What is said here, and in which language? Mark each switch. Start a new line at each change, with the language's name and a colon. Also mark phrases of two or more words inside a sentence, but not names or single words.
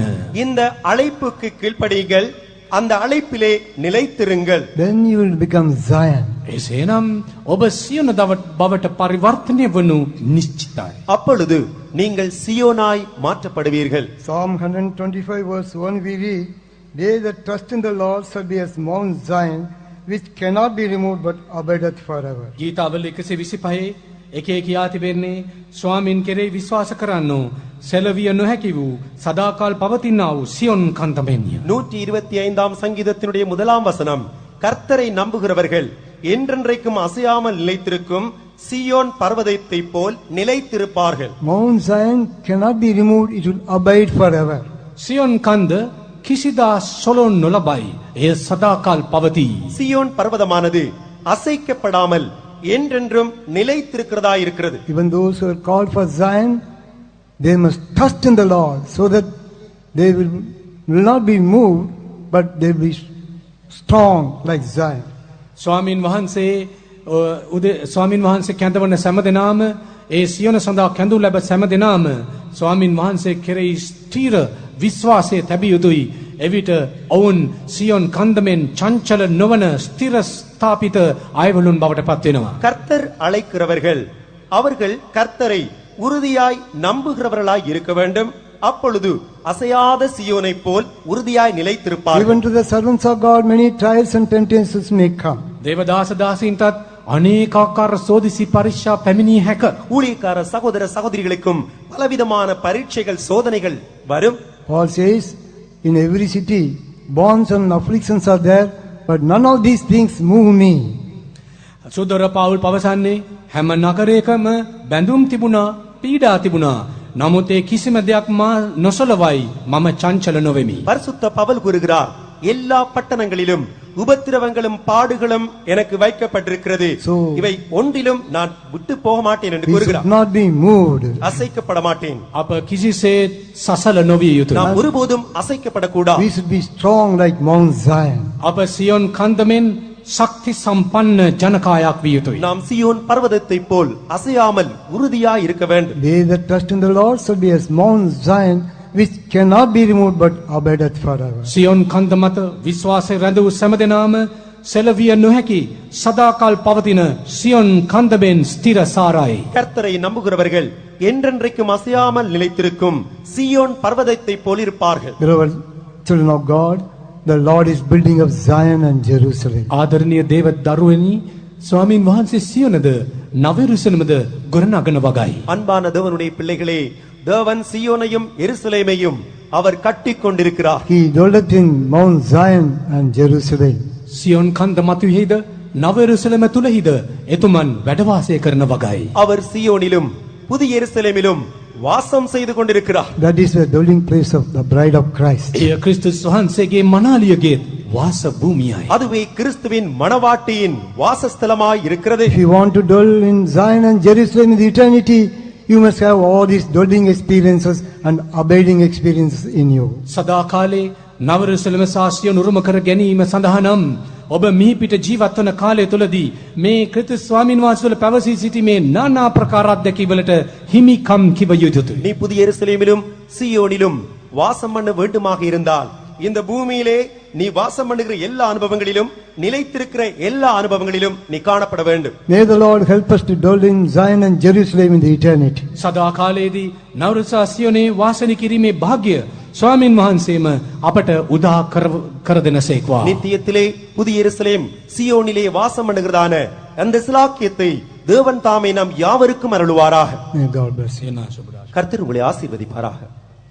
Tamil: இந்த அழைப்புக்கு கீழ்ப்படியுங்கள், அந்த அழைப்பிலே நிலைத்திருங்கள்.
English: Then you will become Zion.
Sinhala: එසේනම් ඔබ සියොන බවට පරිවර්තනය වනු නිශ්චිතයි.
Tamil: அப்பொழுது நீங்கள் சியோனாய் மாற்றப்படுவீர்கள்.
English: Psalm 125 verse 1 we read, "They that trust in the Lord shall be as Mount Zion, which cannot be removed but abideth forever."
Sinhala: ගීතාවල 125 එකේ කියා තිබෙන්නේ ස්වාමින් කෙරෙහි විශ්වාස කරන්නෝ සැලවිය නොහැකි වූ සදාකාල් පවතිනා වූ සියොන් කන්දමෙන්ය.
Tamil: 125ஆம் சங்கீதத்தினுடைய முதலாம் வசனம், கர்த்தரை நம்புகிறவர்கள் என்றென்றைக்கும் அசையாமல் நிலைத்திருக்கும் சியோன் பர்வதத்தை போல் நிலைத்திருப்பார்கள்.
English: Mount Zion cannot be removed, it will abide forever.
Sinhala: සියොන් කන්ද කිසිදා සොලොන් නොලබයි. එය සදාකාල් පවතී.
Tamil: சியோன் பர்வதமானது அசைக்கப்படாமல் என்றென்றும் நிலைத்திருக்கிறதா இருக்கிறது.
English: Even those who are called for Zion, they must trust in the Lord so that they will not be moved, but they will be strong like Zion.
Sinhala: ස්වාමින් වහන්සේ කැඳවන සෑම දෙනාම ඒ සියොන සඳහා කැඳු ලැබ සෑම දෙනාම ස්වාමින් වහන්සේ කෙරෙහි ස්ථීර විශ්වාසය තැබිය යුතුයි. එවිට ඔවුන් සියොන් කන්දමෙන් චංචල නොවන ස්ථිර ස්ථාපිත අයවලුන් බවට පත් වෙනවා.
Tamil: கர்த்தர் அழைக்கிறவர்கள் அவர்கள் கர்த்தரை உறுதியாய் நம்புகிறவர்களாய் இருக்க வேண்டும். அப்பொழுது அசையாத சியோனை போல் உறுதியாய் நிலைத்திருப்பார்கள்.
English: Even to the servants of God, many trials and temptations may come.
Sinhala: දේවදාස දාසීන්ටත් අනේකාකාර සෝදිසි පරීක්ෂා පැමිණිය හැක.
Tamil: ஊழியக்கார சகோதர சகோதரிகளுக்கும் பலவிதமான பரீட்சைகள் சோதனைகள் வரும்.
English: Paul says, in every city, bonds and afflictions are there, but none of these things move me.
Sinhala: සුදර පවුල් පවසන්නේ හැම නගරයකම බැඳුම් තිබුණා, පීඩා තිබුණා. නමුත් ඒ කිසිම දෙයක් මා නොසලවයි. මම චංචල නොවෙමි.
Tamil: பரிசுத்த பவுல் கூறுகிறார், எல்லா பட்டணங்களிலும் உபத்திரவங்களும் பாடுகளும் எனக்கு வைக்கப்பட்டிருக்கிறது. இவை ஒன்றிலும் நான் விட்டு போக மாட்டேன் என்று
English: We should
Tamil: கூறுகிறார்.
English: not be moved.
Tamil: அசைக்கப்பட மாட்டேன்.
Sinhala: අප කිසිසේත් සසල නොවිය යුතුයි.
Tamil: நாம் ஒருபோதும் அசைக்கப்படக்கூடாது.
English: We should be strong like Mount Zion.
Sinhala: අප සියොන් කන්දමෙන් ශක්ති සම්පන්න ජනකායක් විය යුතුයි.
Tamil: நாம் சியோன் பர்வதத்தை போல் அசையாமல் உறுதியாய் இருக்க வேண்டும்.
English: They that trust in the Lord shall be as Mount Zion, which cannot be removed but abideth forever.
Sinhala: සියොන් කන්ද මත විශ්වාසය රැඳ වූ සෑම දෙනාම සෙලවිය නොහැකි සදාකාල් පවතින සියොන් කන්දමෙන් ස්ථිර සාරයි.
Tamil: கர்த்தரை நம்புகிறவர்கள் என்றென்றைக்கும் அசையாமல் நிலைத்திருக்கும் சியோன் பர்வதத்தை போல் இருப்பார்கள்.
English: Beloved children of God, the Lord is building up Zion and Jerusalem.
Sinhala: ආදරණීය දේව දරුවනි, ස්වාමින් වහන්සේ සියොනද නවයරුසලමද ගොඩනගන වගයි.
Tamil: அன்பான தேவனுடைய பிள்ளைகளே, தேவன் சியோனையும் எருசலேமையும் அவர் கட்டிக் கொண்டிருக்கிறார்.
English: He dwelleth in Mount Zion and Jerusalem.
Sinhala: සියොන් කන්ද මතුවේද නවයරුසලම තුලහිද එතුමන් වැඩ වාසය කරන වගයි.
Tamil: அவர் சியோனிலும் புதிய எருசலேமிலும் வாசம் செய்து கொண்டிருக்கிறார்.
English: That is the dwelling place of the bride of Christ.
Sinhala: එය ක්‍රිස්තුස් වහන්සේගේ මනාලියගේ වාස භූමියයි.
Tamil: அதுவே கிறிஸ்துவின் மணவாட்டியின் வாசஸ்தலமாய் இருக்கிறது.
English: If you want to dwell in Zion and Jerusalem in eternity, you must have all these dwelling experiences and abiding experiences in you.
Sinhala: සදාකාලේ නවරුසලම සාස්ත්‍රිය නුරුම කර ගැනීම සඳහා නම් ඔබ මිහිපිට ජීවත් වන කාලය තුලදී මේ ක්‍රිස්තුස් ස්වාමීන් වහන්සේ වල පැවසී සිටීමේ নানা ප්‍රකාර අත්දැකීම්වලට හිමිකම් කිව යුතුයි.
Tamil: நீ புதிய எருசலேமிலும் சீயோனிலும் வாசம் பண்ண வேண்டுமாக இருந்தால் இந்த பூமியிலே நீ வாசம் பண்ணுகிற எல்லா அனுபவங்களிலும் நிலைத்திருக்கிற எல்லா அனுபவங்களிலும் நீ காணப்பட வேண்டும்.
English: May the Lord help us to dwell in Zion and Jerusalem in the eternity.
Sinhala: සදාකාලයේදී නවරුසා සියෝනේ වාසය කිරීමේ වාග්ය ස්වාමින් වහන්සේම අපට උදා කර දෙනසේක්වා.
Tamil: நித்தியத்திலே புதிய எருசலேம் சீயோனிலே வாசம் பண்ணுகிறதான அந்த சிலாக்கியத்தை தேவன் தாமே நாம் யாவருக்கும் அருளுவாராக.
English: May God bless you.
Sinhala: එනා සුබ
Tamil: கர்த்தர் உங்களை ஆசீர்வதிப்பாராக.